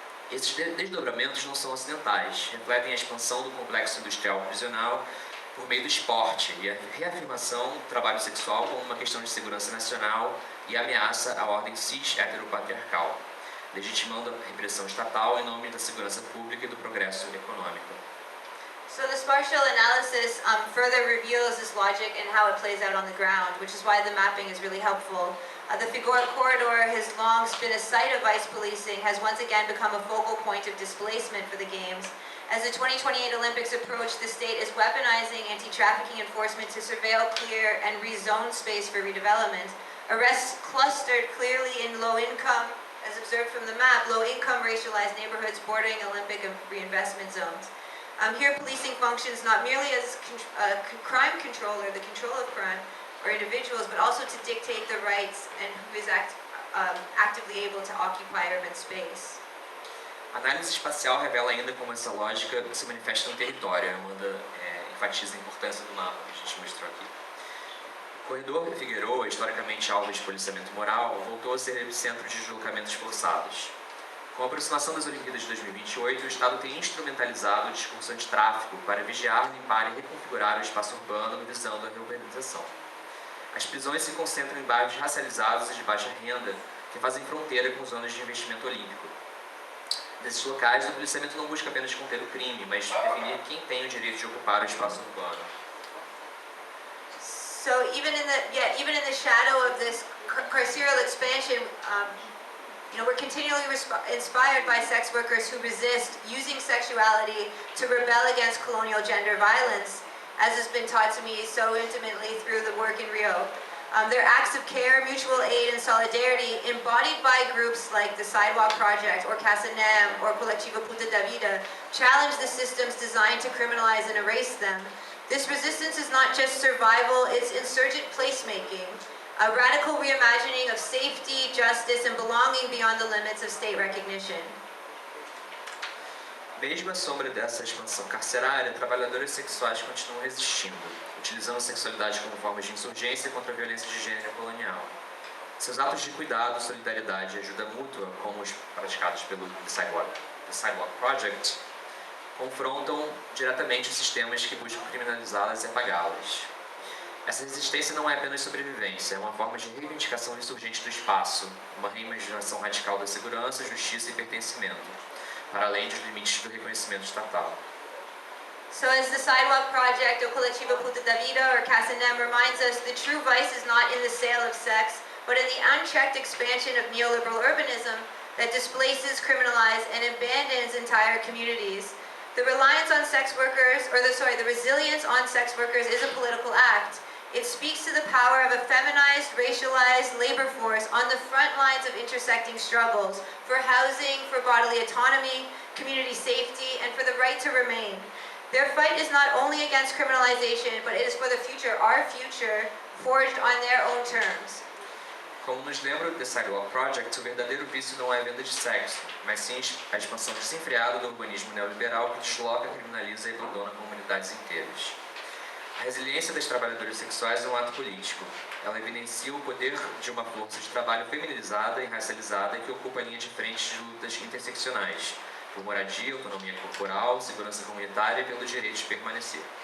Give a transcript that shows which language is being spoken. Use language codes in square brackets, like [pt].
[pt] Esses desdobramentos não são acidentais, refletem a expansão do complexo industrial prisional por meio do esporte e a reafirmação do trabalho sexual como uma questão de segurança nacional e ameaça à ordem cis-heteropatriarcal, legitimando a repressão estatal em nome da segurança pública e do progresso econômico. [en] So the spatial analysis further reveals this logic and how it plays out on the ground, which is why the mapping is really helpful. The Figueroa Corridor has long been a site of ICE policing, has once again become a focal point of displacement for the Games. As the 2028 Olympics approach, the state is weaponizing anti-trafficking enforcement to surveil, clear, and rezone space for redevelopment. Arrests clustered clearly in low-income, as observed from the map, low-income racialized neighborhoods bordering Olympic and reinvestment zones. Here, policing functions not merely as crime control or the control of crime or individuals, but also to dictate the rights and who is actively able to occupy urban space. [pt] A análise espacial revela ainda como essa lógica se manifesta no território. A Amanda enfatiza a importância do mapa que a gente mostrou aqui. O corredor Figueroa, historicamente alvo de policiamento moral, voltou a ser epicentro de deslocamentos forçados. Com a aproximação das Olimpíadas de 2028, o Estado tem instrumentalizado o discurso antitráfico para vigiar, limpar e reconfigurar o espaço urbano visando a reurbanização. As prisões se concentram em bairros racializados e de baixa renda que fazem fronteira com zonas de investimento olímpico. Nesses locais, o policiamento não busca apenas conter o crime, mas definir quem tem o direito de ocupar o espaço urbano. [en] So even in the shadow of this carceral expansion, we're continually inspired by sex workers who resist using sexuality to rebel against colonial gender violence, as has been taught to me so intimately through the work in Rio. Their acts of care, mutual aid, and solidarity, embodied by groups like the Sidewalk Project, or Casa Nem, or Coletivo Puta da Vida, challenge the systems designed to criminalize and erase them. This resistance is not just survival, it's insurgent placemaking, a radical reimagining of safety, justice, and belonging beyond the limits of state recognition. [pt] Mesmo à sombra dessa expansão carcerária, trabalhadoras sexuais continuam resistindo, utilizando a sexualidade como forma de insurgência contra a violência de gênero colonial. Seus atos de cuidado, solidariedade e ajuda mútua, como os praticados pelo The Sidewalk Project, confrontam diretamente os sistemas que buscam criminalizá-las e apagá-las. Essa resistência não é apenas sobrevivência, é uma forma de reivindicação insurgente do espaço, uma reimaginação radical da segurança, justiça e pertencimento, para além dos limites do reconhecimento estatal. [en] So as the Sidewalk Project, or Coletivo Puta da Vida, or Casa Nem reminds us, the true vice is not in the sale of sex, but in the unchecked expansion of neoliberal urbanism that displaces, criminalizes, and abandons entire communities. The reliance on sex workers, the resilience on sex workers is a political act. It speaks to the power of a feminized, racialized labor force on the front lines of intersecting struggles for housing, for bodily autonomy, community safety, and for the right to remain. Their fight is not only against criminalization, but it is for the future, our future, forged on their own terms. [pt] Como nos lembra o The Sidewalk Project, o verdadeiro vício não é a venda de sexo, mas sim a expansão desenfreada do urbanismo neoliberal que desloca, criminaliza e abandona comunidades inteiras. A resiliência das trabalhadoras sexuais é um ato político. Ela evidencia o poder de uma força de trabalho feminilizada e racializada que ocupa a linha de frente de lutas interseccionais, por moradia, autonomia corporal, segurança comunitária e pelo direito de permanecer.